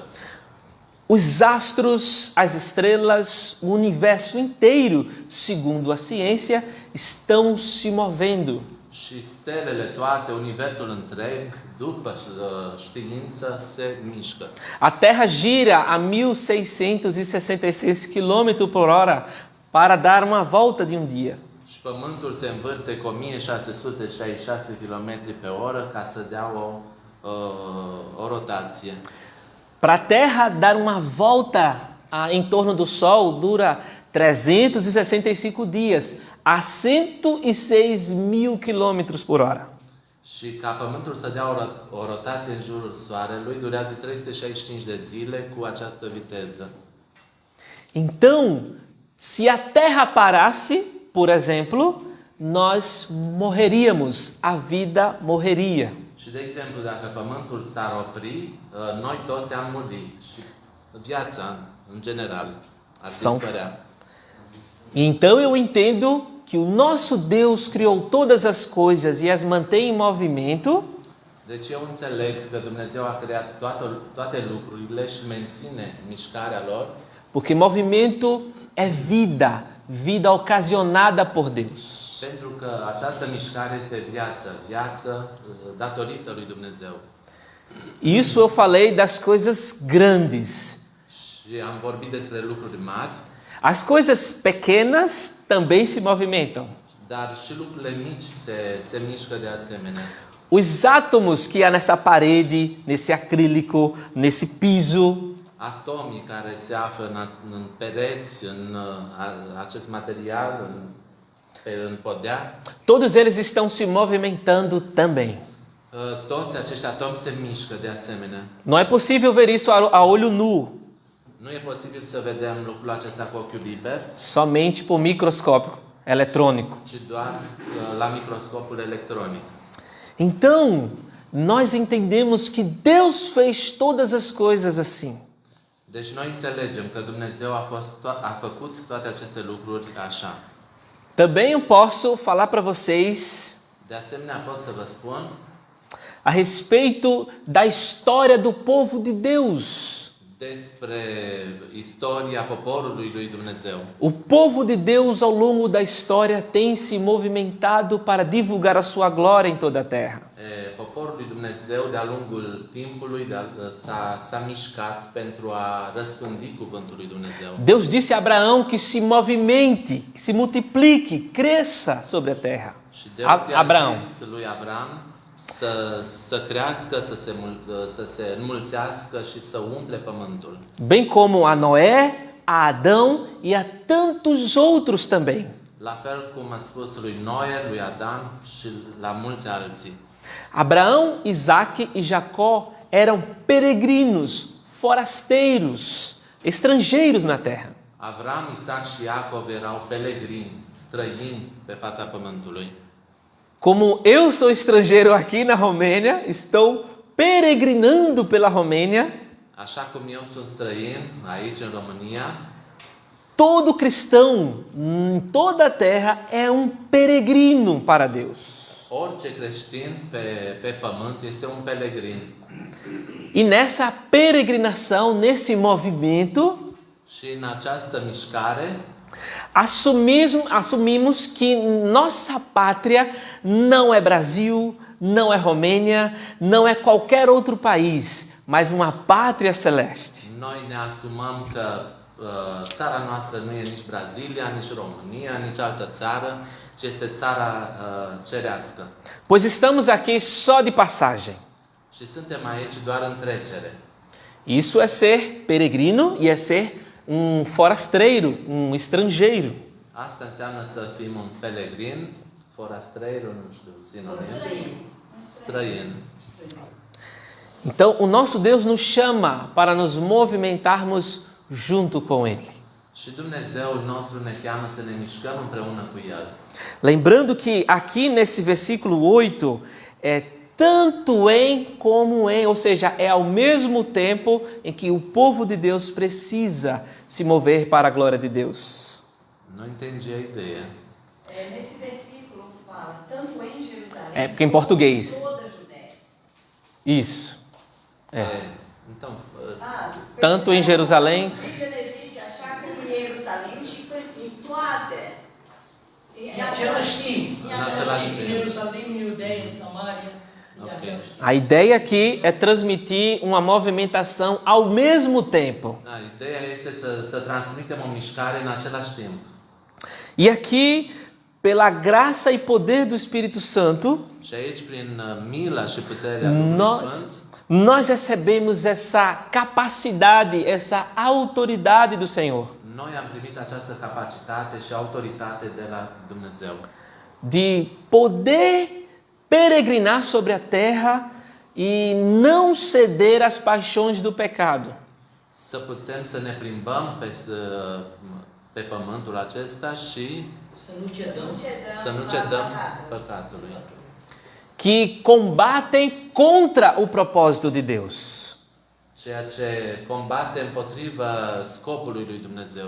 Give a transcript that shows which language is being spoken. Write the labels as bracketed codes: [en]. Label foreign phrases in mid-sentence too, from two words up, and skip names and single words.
[pt] Os astros, as estrelas, o universo inteiro, segundo a ciência, estão se movendo. [ro] Și stelele toate, universul întreg, după știință, se mișcă. [pt] A Terra gira a 1666 km por hora para dar uma volta de um dia. [ro] Și pământul se învârte cu 1666 km pe oră ca să dea o rotație. [pt] Para a Terra dar uma volta em torno do Sol dura 365 dias a 106.000 km por hora. [ro] Și ca pământul să dea o rotație în jurul soarelui, durează 365 de zile cu această viteză. [pt] Então, se a Terra parasse, por exemplo, nós morreríamos, a vida morreria. [ro] Și de exemplu, dacă pământul s-ar opri, noi toți am murit și viața, în general, ar dispărea. [pt] Então eu entendo que o nosso Deus criou todas as coisas e as mantém em movimento. [ro] Deci eu înțeleg că Dumnezeu a creat toate lucrurile și menține mișcarea lor. [pt] Porque movimento é vida, vida ocasionada por Deus. [ro] Pentru că această mișcare este viață datorită lui Dumnezeu. [pt] Isso eu falei das coisas grandes. [ro] Și am vorbit despre lucruri mari. [pt] As coisas pequenas também se movimentam. [ro] Dar și lucrurile mici se mișcă de asemenea. [pt] Os átomos que há nessa parede, nesse acrílico, nesse piso, [ro] Atomii care se află în pereți, în acest material, în podea, [pt] todos eles estão se movimentando também. [ro] toți acești atomi se mișcă de asemenea. [pt] Não é possível ver isso a olho nu, [ro] Nu e posibil să vedem lucrul acesta cu ochiul liber, [pt] somente por microscópio eletrônico. [ro] ci doar la microscopul electronic. [pt] Então, nós entendemos que Deus fez todas as coisas assim. [ro] Deci noi înțelegem că Dumnezeu a făcut toate aceste lucruri așa. [pt] Também eu posso falar para vocês [ro] De asemenea, pot să vă spun [pt] a respeito da história do povo de Deus. [ro] despre istoria poporului lui Dumnezeu. [pt] O povo de Deus ao longo da história tem se movimentado para divulgar a sua glória em toda a terra. [ro] Poporul lui Dumnezeu de-a lungul timpului s-a mișcat pentru a răspândi cuvântul lui Dumnezeu. [pt] Deus disse a Abraão que se movimente, que se multiplique, cresça sobre a terra. [ro] Și Deus i-a Abraão. zis lui Abraham să crească, să se înmulțească și să umple pământul. [pt] Bem como a Noé, a Adão e a tantos outros também. [ro] La fel cum a spus lui Noe, lui Adam și la mulți alții. [pt] Abraão, Isaac e Jacó eram peregrinos, forasteiros, estrangeiros na terra. [ro] Avram, Isaac și Iacov erau pelegrini, străini pe fața pământului. [pt] Como eu sou estrangeiro aqui na Romênia, estou peregrinando pela Romênia. [ro] Așa cum eu sunt străin aici în România, [pt] Todo cristão em toda a terra é um peregrino para Deus. [ro] orice creștin pe pământ este un pelegrin. [pt] E nessa peregrinação, nesse movimento, [ro] Și în această mișcare [pt] assumimos que nossa pátria não é Brasil, não é Romênia, não é qualquer outro país, mas uma pátria celeste. [ro] noi ne asumăm că țara noastră nu e nici Brazilia, nici România, nici altă țară, ci este țara cerească. [pt] Pois estamos aqui só de passagem. [ro] Și suntem aici doar în trecere. [pt] Isso é ser peregrino e é ser um forasteiro, um estrangeiro. [ro] Asta înseamnă să fim un pelegrin, forastreiro, nu știu, sinonim, străin. [pt] Então, o nosso Deus nos chama para nos movimentarmos junto com Ele. [ro] Și Dumnezeul nostru ne cheamă să ne mișcăm împreună cu El. [pt] Lembrando que aqui nesse versículo 8 é tanto em como em, ou seja, é ao mesmo tempo em que o povo de Deus precisa se mover para a glória de Deus. Nu entendi a ideea. Nesse versículo que fala, tanto em Jerusalém, É porque em português. toda a Judéia. Isso. Então, Tanto em Jerusalém. A Bíblia não existe achar que em Jerusalém fica em toda. [ro] Em același timp. în același timp. Ierusalim [pt] fim. A ideia aqui é transmitir uma movimentação ao mesmo tempo. [ro] Da, ideea este să transmitem o mișcare în același timp. [pt] E aqui, pela graça e poder do Espírito Santo, [ro] Și aici, prin mila și puterea Duhului Sfânt, [pt] nós recebemos essa capacidade, essa autoridade do Senhor [ro] noi am primit această capacitate și autoritate de la Dumnezeu. [pt] de poder peregrinar sobre a terra e não ceder às paixões do pecado. [ro] Să putem să ne plimbăm pe pământul acesta și să nu cedăm păcatului. [pt] Que combatem contra o propósito de Deus. [ro] Ceea ce combate împotriva scopului lui Dumnezeu.